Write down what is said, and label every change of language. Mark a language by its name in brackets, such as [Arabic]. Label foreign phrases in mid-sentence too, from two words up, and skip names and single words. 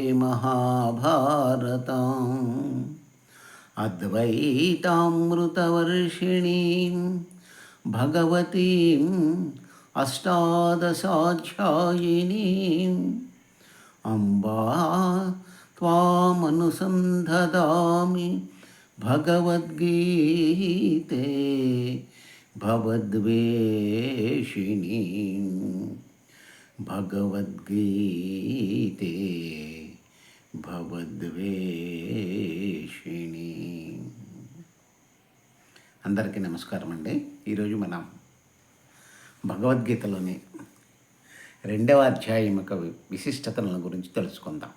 [Sanskrit] महाभारतम् अद्वैतामृतवर्षिणीं भगवतीम् अष्टादशाध्यायिनीम् अम्बा त्वामनुसन्धदामि भगवद्गीते भवद्वेषिणीं भगवद्गीते భగవద్వేషిణి. [Telugu] అందరికీ నమస్కారం అండి. ఈరోజు మనం భగవద్గీతలోని 2వ అధ్యాయం యొక్క విశిష్టతలను గురించి తెలుసుకుందాం.